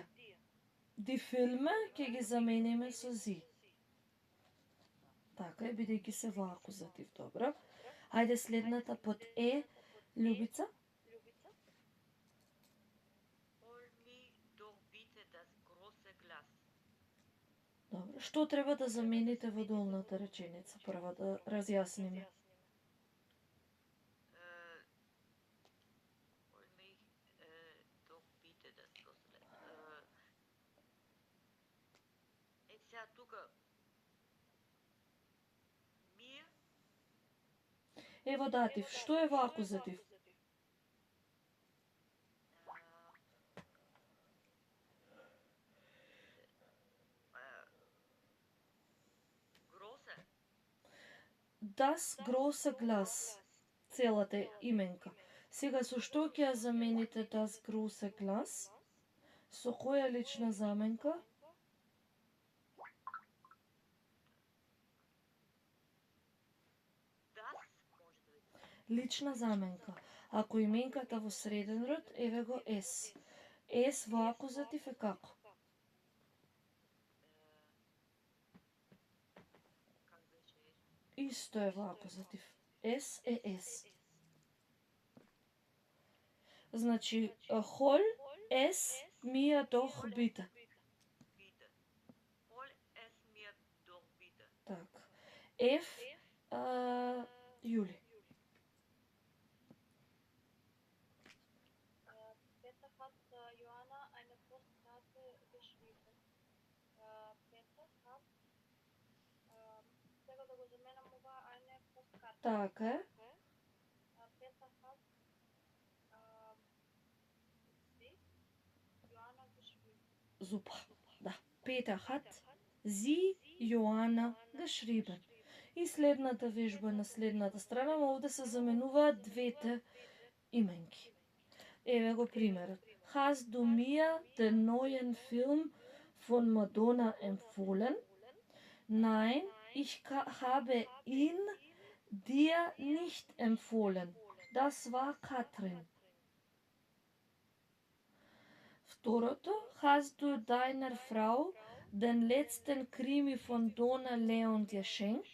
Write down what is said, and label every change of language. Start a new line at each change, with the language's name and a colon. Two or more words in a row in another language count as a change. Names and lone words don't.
German: Die Filme
Macedonian: ќе ги замениме со зи. Така е, бидејќи се во акузатив, добро. Ајде следната под е, Љубица.
German: Hol mi doch bitte das große Glas.
Macedonian: Добро. Што треба да замените во долната реченица? Прво да разјасниме.
German: Hol mi doch bitte das große Glas.
Macedonian: Сега тука mir Ево датив. Што е во акузатив? große
German: Das große Glas.
Macedonian: Целата именка. Сега со што ќе ја замените
German: das große Glas?
Macedonian: Со која лична заменка? das може да биде. Лична заменка. Ако именката во среден род, еве го S. S во акузатив е како? Как беше? Исто е во акузатив. S е S. Значи,
German: hol, es, mir doch bitte. Bitte. Hol es mir doch bitte.
Macedonian: Така. F, Јули.
German: Peter hat Johanna eine Postkarte geschrieben. Peter hat
Macedonian: сега да го заменам ова
German: eine Postkarte.
Macedonian: Така е.
German: Peter hat sie Johanna geschrieben.
Macedonian: Super. Да.
German: Peter hat sie Johanna geschrieben.
Macedonian: И следната вежба на следната страна, овде се заменуваат двете именки. Еве го примерот.
German: Hast du mir den neuen Film von Madonna empfohlen? Nein, ich habe ihn dir nicht empfohlen. Das war Katrin. Второто, hast du deiner Frau den letzten Krimi von Donna Leon geschenkt?